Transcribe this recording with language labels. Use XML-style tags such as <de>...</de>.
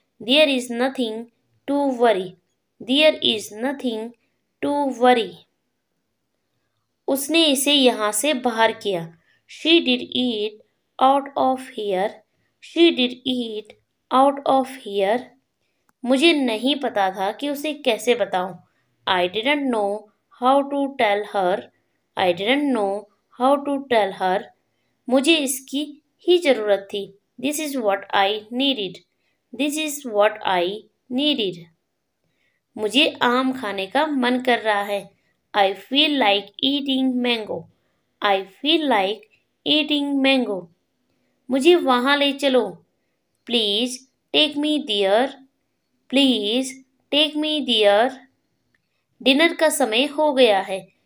<en>There is nothing to worry. There is nothing to worry.</en> <hi>उसने इसे यहाँ से बाहर किया.</hi> <en>She did it out of here. She did it out of here.</en> <hi>मुझे नहीं पता था कि उसे कैसे बताऊं.</hi> <en>I didn't know how to tell her. I didn't know how to tell her.</en> <hi>मुझे इसकी ही जरूरत थी.</hi> <en>This is what I needed. This is what I needed.</en> <hi>मुझे आम खाने का मन कर रहा है.</hi> <en>I feel like eating mango. I feel like eating mango.</en> <hi>मुझे वहाँ ले चलो.</hi> <en>Please take me there. Please take me there.</en> <hi>Dinner का समय हो गया है.</hi>